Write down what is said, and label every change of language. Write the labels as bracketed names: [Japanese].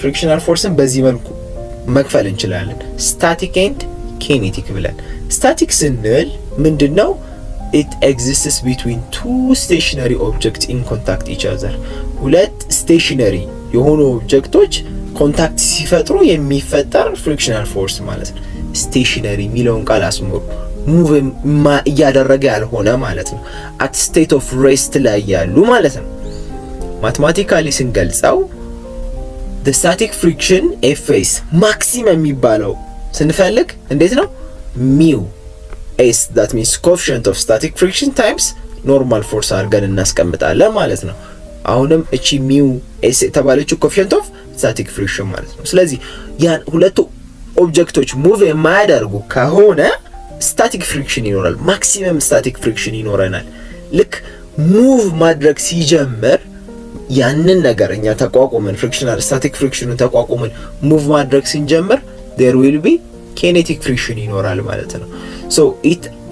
[Amharic] frictional forceን በዚህ መልኩ መክፈል እንችላለን። [English] static and kinetic [Amharic] ብለን static ስንል ምንድነው? [English] it exists between two stationary objects in contact each other. [Amharic] ሁለት stationary የሆኑ ኦብጀክቶች ኮንታክት ሲፈጥሩ የሚፈጠር ፍሪክሽናል ፎርስ ማለት ነው። stationary የሚለውን ቃል አስምሩ። ሙቭ እያደረገ ያልሆነ ማለት ነው። [English] at state of rest [Amharic] ላይ ያሉ ማለት ነው። ማቴማቲካሊ ስንገልጸው [English] the static friction Fs [Amharic] ማክሲመም የሚባለው ስንፈልግ እንዴት ነው? [English] mu s that means coefficient of static friction times normal force [Amharic] አድርገን እናስቀምጣለን ማለት ነው። አሁንም እቺ mu s የተባለችው [English] coefficient of static friction [Amharic] ማለት ነው። ስለዚህ ያን ሁለቱ ኦብጀክቶች ሙቭ የማያደርጉ ከሆነ ስታቲክ ፍሪክሽን ይኖራል ማክሲመም ስታቲክ ፍሪክሽን ይኖረናል ልክ ሙቭ ማድረግ ሲጀምር ያንን ነገር እኛ ተቋቁመን ፍሪክሽናል ስታቲክ ፍሪክሽኑን ተቋቁመን ሙቭ ማድረግ ሲጀምር [English] there will be kinetic friction [Amharic] ይኖራል ማለት ነው [English] so it